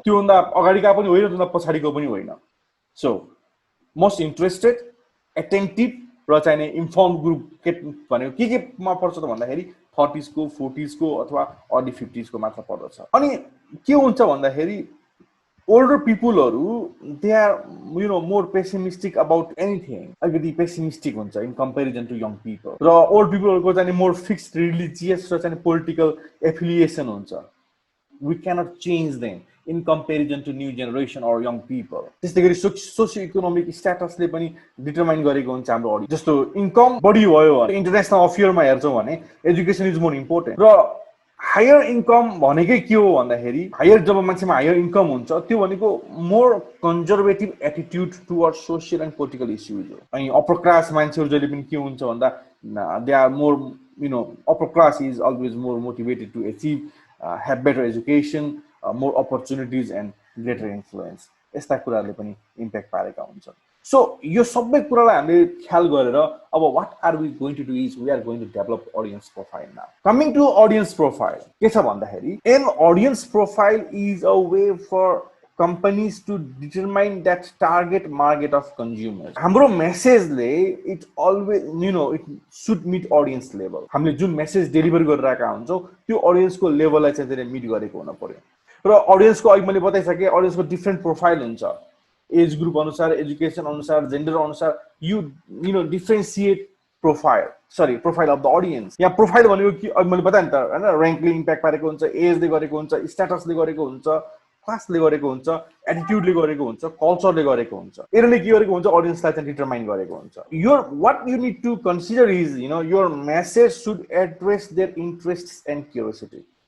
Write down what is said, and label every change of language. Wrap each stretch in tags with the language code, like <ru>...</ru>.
<ne>त्योभन्दा अगाडिका पनि होइन, त्योभन्दा पछाडिको पनि होइन। सो मोस्ट इन्ट्रेस्टेड, एटेन्टिभ र चाहिँ नि इन्फर्म ग्रुप भनेको केमा पर्छ त भन्दाखेरि 30s को, 40s को अथवा अर्ली 50s को मात्र पर्दछ। अनि के हुन्छ भन्दाखेरि older पिपुलहरू</ne> <en>they are more pessimistic about anything,</en> <ne>अलिकति पेसिमिस्टिक हुन्छ</ne> <en>In comparison to young people.</en> <ne>र ओल्ड पिपलहरूको चाहिँ मोर फिक्स्ड रिलिजियस र चाहिँ पोलिटिकल एफिलिएसन हुन्छ।</ne> <en>We cannot change them in comparison to new generation or young people.</en> <ne>त्यस्तै गरी socio economic स्ट्याटसले पनि डिटरमाइन गरेको हुन्छ हाम्रो अडियन्स। जस्तो इन्कम बढी भयो भने इन्टरनेसनल अफेयरमा हेर्छौँ भने एजुकेसन इज मोर इम्पोर्टेन्ट। र हायर इन्कम भनेकै के हो भन्दाखेरि हायर जब मान्छेमा हायर इन्कम हुन्छ त्यो भनेको</ne> <en>more conservative attitude toward social and political issues</en> <ne>हो। अनि अप्पर क्लास मान्छेहरू जहिले पनि के हुन्छ भन्दा</ne> <en>They are more upper class is always more motivated to achieve have better education, more opportunities and greater influence.</en> <ne>यस्ता कुराहरूले पनि इम्प्याक्ट पारेका हुन्छन्। सो यो सबै कुरालाई हामीले ख्याल गरेर अब</ne> <en>What are we going to do is we are going to develop audience profile now. Coming to audience profile के छ भन्दाखेरि an audience profile is a way for companies to determine that target market of consumers. हाम्रो मेसेजले it always it should meet audience level.</en> <ne>हामीले जुन message deliver गरिरहेका हुन्छौँ त्यो अडियन्सको लेभललाई चाहिँ त्यसले मिट गरेको हुन पर्यो। र अडियन्सको अघि मैले बताइसकेँ अडियन्सको डिफ्रेन्ट प्रोफाइल हुन्छ, एज ग्रुप अनुसार, एजुकेसन अनुसार, जेन्डर अनुसार,</ne> <en>You differentiate profile of the audience.</en> <ne>यहाँ प्रोफाइल भनेको कि अघि मैले बताएँ नि त होइन, ऱ्याङ्कले इम्प्याक्ट पारेको हुन्छ, एजले गरेको हुन्छ, स्ट्याटसले गरेको हुन्छ, क्लासले गरेको हुन्छ, एटिट्युडले गरेको हुन्छ, कल्चरले गरेको हुन्छ। यसले के गरेको हुन्छ अडियन्सलाई चाहिँ डिटरमाइन गरेको हुन्छ।</ne> <en>What you need to consider is your message should address their interest and curiosity.</en>